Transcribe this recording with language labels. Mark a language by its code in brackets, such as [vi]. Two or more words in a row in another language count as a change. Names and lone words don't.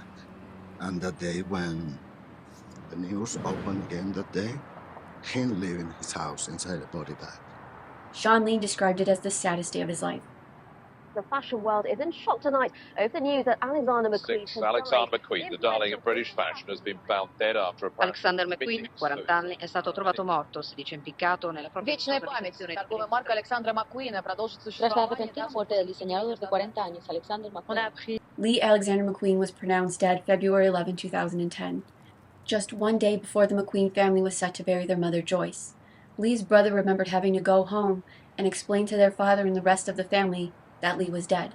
[en] And that day when the news opened again that day, him leaving his house inside a body bag. Sean Lee described it as the saddest day of his life. The fashion world is in shock tonight over the news that Alexander McQueen Six. Alexander McQueen, the darling of British fashion, has been found dead after a [it] Alexander McQueen, 40 anni, è stato trovato morto, si dice impiccato nella propria [ru] Вечная память торговой марки Александра Маккуина продолжит существование. [en] Lee Alexander McQueen was pronounced dead February 11, 2010. Just one day before the McQueen family was set to bury their mother, Joyce. Lee's brother remembered having to go home and explain to their father and the rest of the family that Lee was dead.